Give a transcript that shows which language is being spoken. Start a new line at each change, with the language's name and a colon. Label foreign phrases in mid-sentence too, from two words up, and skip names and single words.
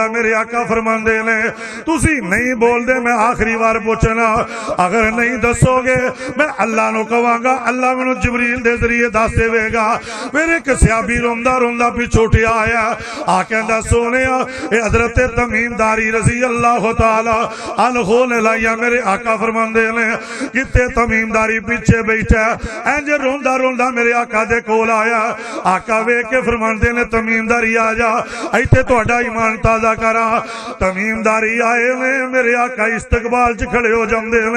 Punjabi: میرے آقا فرماندے نے تسی نہیں بولدے، میں آخری بار پچھنا، اگر نہیں دسو گے میں اللہ نوں کہاں گا، اللہ مینوں جبریل دے ذریعے دس دیوے گا. میرے اک صحابی روندا روندا پچھوں اٹھیا آیا، آ کہندا سونیا اے حضرت تمیم داری
Arabic: رضي الله تعالى عنه
Punjabi: نے لائیا. میرے آقا فرماندے نے کتھے تمیم داری پچھے بیٹھا، انج روندا روندا میرے آقا دے کول آیا. آقا ویکھ کے فرماندے نے تمیم داری آ جا، ایتھے تہاڈا ایمان تازہ کرا. تمیم داری آئے نے، میرے آقا استقبال چ کھڑے ہو جاندے نے.